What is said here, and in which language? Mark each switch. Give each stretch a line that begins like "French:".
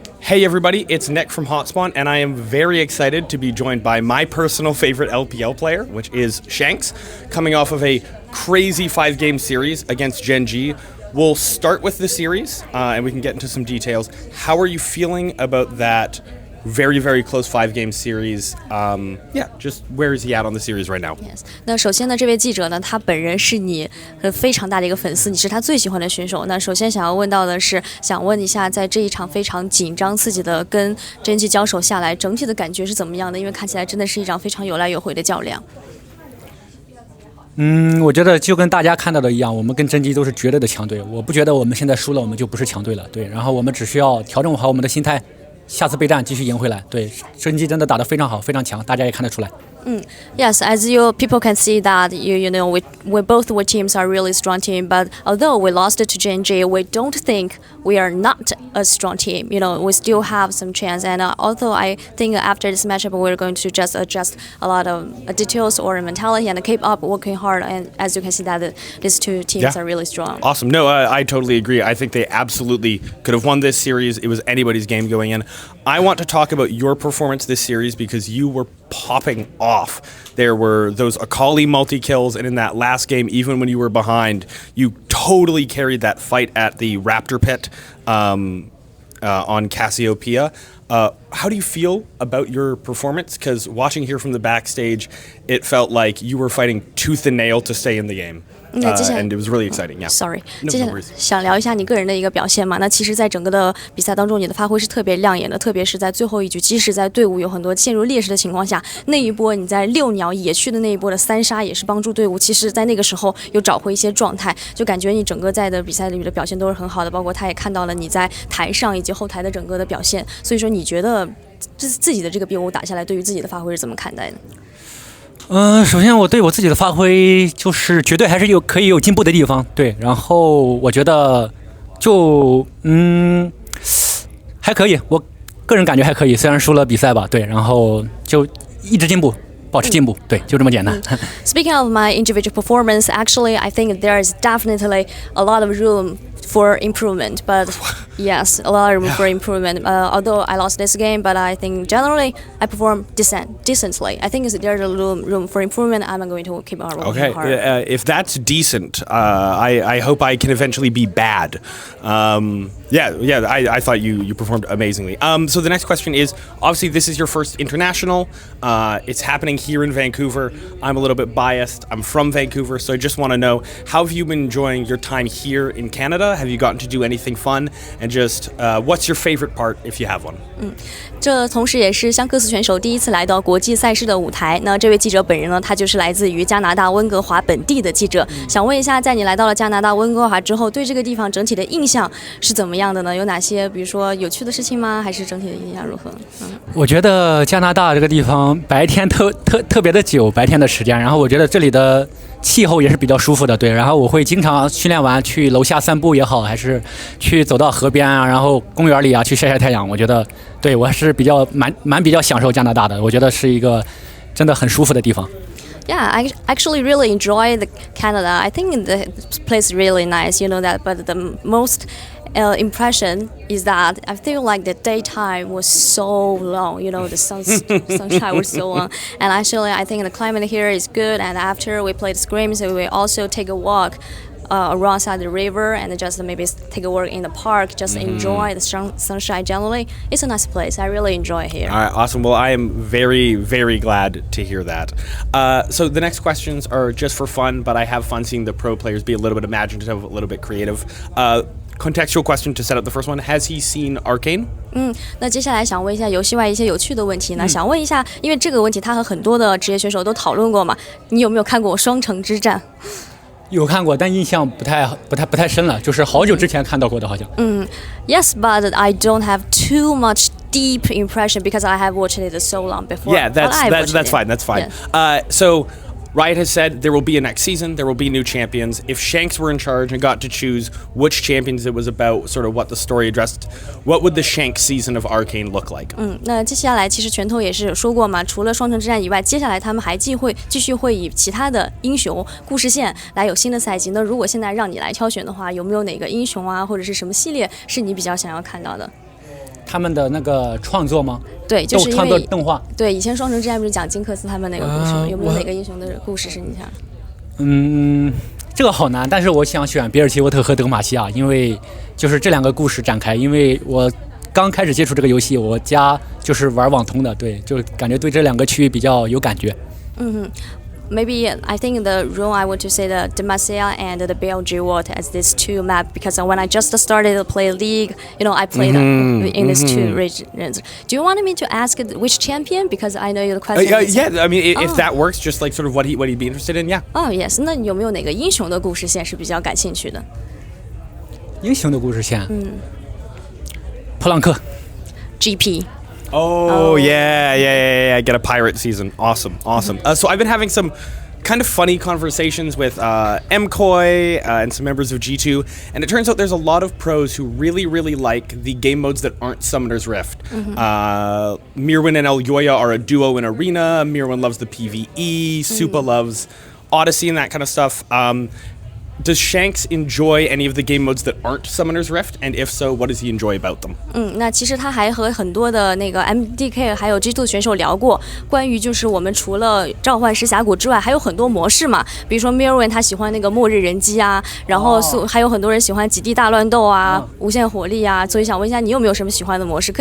English: Hey everybody, it's Nick from Hotspawn, and I am very excited to be joined by my personal favorite LPL player, which is Shanks, coming off of a crazy 5-game series against Gen G. We'll start with the series, and we can get into some details. How are you feeling about that very, very close 5-game series? Just where is he at on the series right now? Yes.
Chinese: 那首先呢，这位记者呢，他本人是你非常大的一个粉丝，你是他最喜欢的选手。那首先想要问到的是，想问一下，在这一场非常紧张刺激的跟真季交手下来，整体的感觉是怎么样的？因为看起来真的是一场非常有来有回的较量。我觉得就跟大家看到的一样，我们跟真姬都是绝对的强队。我不觉得我们现在输了，我们就不是强队了。对，然后我们只需要调整好我们的心态，下次备战继续赢回来。对，真姬真的打得非常好，非常强，大家也看得出来。
English: Yes, as you people can see that you know we both teams are really strong team, but although we lost to Gen.G, we don't think we are not a strong team. You know, we still have some chance, and although I think after this matchup we're going to just adjust a lot of details or mentality and keep up working hard. And as you can see that these two teams are really strong. Awesome. No, I totally agree. I think they absolutely could have won this series. It was anybody's game going in. I want to talk about your performance this series because you were popping off. There were those Akali multi-kills, and in that last game, even when you were behind, you totally carried that fight at the Raptor Pit on Cassiopeia. How do you feel about your performance? Because watching here from the backstage, it felt like you were fighting tooth and nail to stay in the game. And it was really exciting. Yeah. Sorry. No
Chinese: 接下来
English: worries.
Chinese: 想聊一下你个人的一个表现嘛？那其实，在整个的比赛当中，你的发挥是特别亮眼的，特别是在最后一局，即使在队伍有很多陷入劣势的情况下，那一波你在6鸟野区的那一波的3杀，也是帮助队伍。其实，在那个时候有找回一些状态，就感觉你整个在的比赛里的表现都是很好的，包括他也看到了你在台上以及后台的整个的表现。所以说，你觉得自己的这个BO5打下来，对于自己的发挥是怎么看待的？首先我对我自己的发挥就是绝对还是可以有进步的地方，对，然后我觉得就还可以，我个人感觉还可以，虽然输了比赛吧，对，然后就一直进步。保持进步，对，就这么简单。
English: Speaking of my individual performance, actually, I think there is definitely a lot of room for improvement. But yes, a lot of room for improvement. Although I lost this game, but I think generally I performed decently. I think there's a room for improvement. I'm going to keep on working hard. Okay, if that's decent, I hope I can eventually be bad. I thought you performed amazingly. So the next question is, obviously this is your first international. It's happening here in Vancouver. I'm a little bit biased. I'm from Vancouver, so I just want to know, how have you been enjoying your time here in Canada? Have you gotten to do anything fun? And just what's your favorite part, if you have one?
Chinese: 这同时也是香克斯选手第一次来到国际赛事的舞台。那这位记者本人呢，他就是来自于加拿大温哥华本地的记者。想问一下，在你来到了加拿大温哥华之后，对这个地方整体的印象是怎么样的呢？有哪些，比如说有趣的事情吗？还是整体的印象如何？我觉得加拿大这个地方白天特别的久，白天的时间，然后我觉得这里的气候也是比较舒服的，对，然后我会经常训练完去楼下散步也好，还是去走到河边啊，然后公园里啊去晒晒太阳。我觉得对我还是比较享受加拿大的，我觉得是一个真的很舒服的地方。
English: Yeah, I actually really enjoy the Canada. I think the place is really nice, you know that. But the most impression is that I feel like the daytime was so long. You know, the sunshine was so long. And actually, I think the climate here is good. And after we played scrims, we also take a walk around the river and just maybe take a walk in the park, just enjoy the sunshine generally. It's a nice place. I really enjoy it here. All right, awesome. Well, I am very, very glad to hear that. So the next questions are just for fun, but I have fun seeing the pro players be a little bit imaginative, a little bit creative. Contextual question to set up the first one. Has he seen Arcane?
Chinese: 那接下来想问一下游戏外一些有趣的问题呢？想问一下，因为这个问题他和很多的职业选手都讨论过嘛，你有没有看过《双城之战》？有看过，但印象不太深了，就是好久之前看到过的，好像。
English: Yes, but I don't have too much deep impression because I have watched it so long before. Yeah, that's fine. That's fine. Yeah. So Riot has said there will be a next season, there will be new champions. If Shanks were in charge and got to choose which champions it was about, sort of what the story addressed, what would the Shanks season of Arcane look like?
Chinese: 那接下来其实拳头也是有说过嘛，除了双城之战以外，接下来他们还继续会以其他的英雄故事线来有新的赛季。那如果现在让你来挑选的话，有没有哪个英雄啊，或者是什么系列是你比较想要看到的？他们的那个创作吗？对，就是因创作为动画。对以前双城之战不是讲金克斯他们那个故事吗？有没有哪个英雄的故事是你想？这个好难，但是我想选比尔奇沃特和德玛西亚，因为就是这两个故事展开。因为我刚开始接触这个游戏，我家就是玩网通的，对，就感觉对这两个区域比较有感觉。
English: Maybe I think the rule I want to say the Demacia and the BLG World as these two map because when I just started to play League, I played in these two regions. Do you want me to ask which champion? Because I know your question. Yeah, I mean, if that works, just like sort of what he'd be interested in, yeah. Oh yes.
Chinese: 那有没有哪个英雄的故事线是比较感兴趣的？英雄的故事线，普朗克。
English: GP. Oh, yeah. Get a pirate season. Awesome. So I've been having some kind of funny conversations with MCoy and some members of G2, and it turns out there's a lot of pros who really, really like the game modes that aren't Summoner's Rift. Mirwin and Elyoya are a duo in Arena. Mirwin loves the PvE. Supa loves Odyssey and that kind of stuff. Does Shanks enjoy any of the game modes that aren't Summoner's Rift? And if so, what does he enjoy about them?
Chinese: 那其实他还和很多的那个 MDK 还有 G2 选手聊过，关于就是我们除了召唤师峡谷之外，还有很多模式嘛，比如说 Mirwin 他喜欢那个末日人机啊，然后还有很多人喜欢极地大乱斗啊，无限火力啊，所以想问一下你有没有什么喜欢的模式？